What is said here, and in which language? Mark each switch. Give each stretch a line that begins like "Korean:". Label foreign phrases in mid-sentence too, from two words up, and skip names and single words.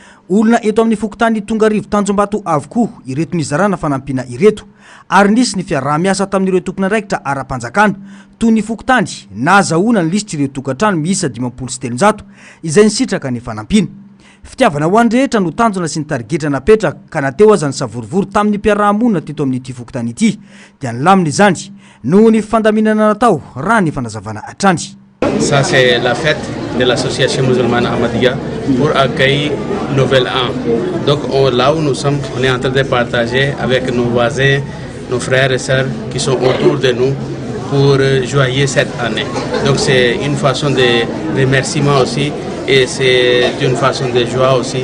Malagasy: olona eto amin'ny fokotany Tongarivo Tanjombato avokoa ireto nizarana fanampiana ireto ary nisy ny fiaraha-miasa tamin'ireo tompon'andraikitra ara-panjakana toy ny fokotany nazahoana ny lisitra ireo tokantrano miisa 570 izay nisitraka ny fanampiana. Fitiavana ho an'ny rehetra no tanjona sy ny tarigetra napetraka ka nateo aza ny savorivory tamin'ny mpiarahamonina teto amin'ity fokotany ity dia nilamina izany noho ny fandaminana natao raha ny fanazavana hatrany.
French: Ça, c'est la fête de l'association musulmane Ahmadiyya pour accueillir Nouvel An. Donc là où nous sommes, on est en train de partager avec nos voisins, nos frères et sœurs qui sont autour de nous pour joyer cette année. Donc c'est une façon de remerciement aussi et c'est une façon de joie aussi.